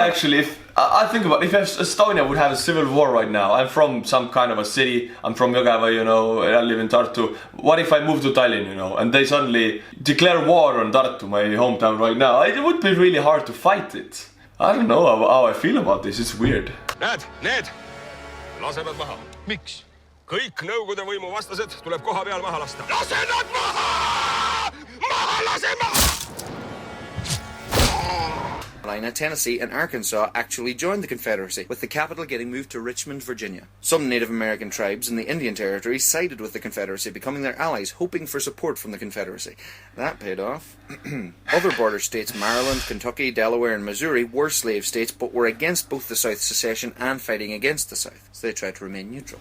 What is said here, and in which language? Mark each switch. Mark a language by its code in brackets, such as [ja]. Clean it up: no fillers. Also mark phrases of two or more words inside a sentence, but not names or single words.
[en] Yeah, actually, if I think about it, if Estonia would have a civil war right now, I'm from some kind of a city, I'm from Jõgeva, you know, and I live in Tartu. What if I move to Tallinn, you know, and they suddenly declare war on Tartu, my hometown right now? It would be really hard to fight it. I don't know how I feel about this, it's weird. [et] Need lasevad maha. Miks? Kõik Nõukogude võimu vastased tuleb koha peal maha lasta. Lase nad maha! Maha lase maha! [en] Tennessee and Arkansas actually joined the Confederacy, with the capital getting moved to Richmond, Virginia. Some Native American tribes in the Indian Territory sided with the Confederacy, becoming their allies, hoping for support from the Confederacy. That paid off. Other border states, Maryland, Kentucky, Delaware and Missouri, were slave states, but were against both the South's secession and fighting against the South, so they tried to remain neutral.